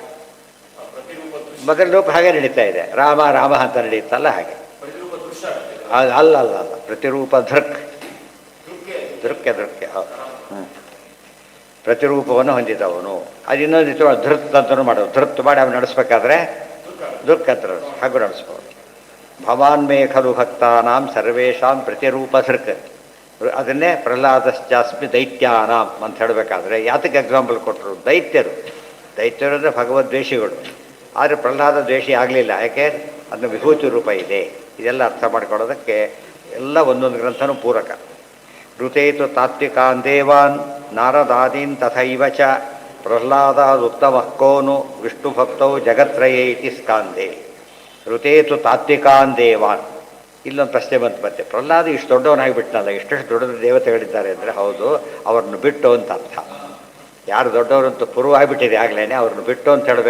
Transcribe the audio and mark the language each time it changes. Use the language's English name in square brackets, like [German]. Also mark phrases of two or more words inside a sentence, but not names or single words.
[Kannada] ಮೊದಲ ರೂಪ ಹಾಗೆ ನಡೀತಾ ಇದೆ. ರಾಮ ರಾಮ ಅಂತ ನಡೀತಲ್ಲ ಹಾಗೆ. [Sanskrit] ಅಲ್ಲ ಪ್ರತಿರೂಪ ದೃಕ್. [Kannada] ದೃಕ್ಕೆ ಹೌದು. ಪ್ರತಿರೂಪವನ್ನು ಹೊಂದಿದವನು. ಅದು ಇನ್ನೊಂದು ಧೃತ್ ಅಂತಲೂ ಮಾಡೋದು. ಧೃತ್ ಮಾಡಿ ಅವನು ನಡೆಸ್ಬೇಕಾದ್ರೆ ದುಃಖ ಹತ್ರ ಹಾಗೂ ನಡೆಸ್ಬೋದು. [Sanskrit] ಭವಾನ್ ಮೇ ಖಲು ಭಕ್ತಾನಾಂ ಸರ್ವೇಷಾಂ ಪ್ರತಿರೂಪ ಧೃಕ್. [Kannada] ಅದನ್ನೇ [Sanskrit] ಪ್ರಹ್ಲಾದಶ್ಚಾಸ್ಮಿ ದೈತ್ಯಾನಾಂ [Kannada] ಅಂತ ಹೇಳಬೇಕಾದ್ರೆ ಯಾತಕ್ಕೆ ಎಕ್ಸಾಂಪಲ್ ಕೊಟ್ಟರು? ದೈತ್ಯರು ಅಂದರೆ ಭಗವದ್ವೇಷಿಗಳು. ಆದರೆ ಪ್ರಹ್ಲಾದ ದ್ವೇಷಿ ಆಗಲಿಲ್ಲ. ಯಾಕೆ? ಅದನ್ನು ವಿಭೂತಿ ರೂಪ ಇದೆ. ಇದೆಲ್ಲ ಅರ್ಥ ಮಾಡ್ಕೊಳ್ಳೋದಕ್ಕೆ ಎಲ್ಲ ಒಂದೊಂದು ಗ್ರಂಥನೂ ಪೂರಕ. [Sanskrit] ಋತೇತು ತಾತ್ವಿಕಾನ್ ದೇವಾನ್ ನಾರದಾದೀನ್ ತಥೈವ ಚ ಪ್ರಹ್ಲಾದಾದುತ್ತಮಃ ಕೋನು ವಿಷ್ಣು ಭಕ್ತೌ ಜಗತ್ರಯೇ ಇತಿ ಸ್ಕಾಂದೇ. ಋತೇತು ತಾತ್ವಿಕಾನ್ ದೇವಾನ್. [Kannada] ಇಲ್ಲೊಂದು ಪ್ರಶ್ನೆ ಮತ್ತೆ ಪ್ರಹ್ಲಾದ ಇಷ್ಟು ದೊಡ್ಡವನಾಗಿಬಿಟ್ಟನಲ್ಲ, ಎಷ್ಟೆಷ್ಟು ದೊಡ್ಡ ದೇವತೆಗಳಿದ್ದಾರೆ ಅಂದರೆ ಹೌದು, ಅವ್ರನ್ನ ಬಿಟ್ಟು ಅಂತ ಅರ್ಥ. ಯಾರು ದೊಡ್ಡವರಂತೂ ಪುರುವ ಆಗಿಬಿಟ್ಟಿದೆ ಆಗಲೇ, ಅವ್ರನ್ನ ಬಿಟ್ಟು ಅಂತ ಹೇಳಬೇಕು.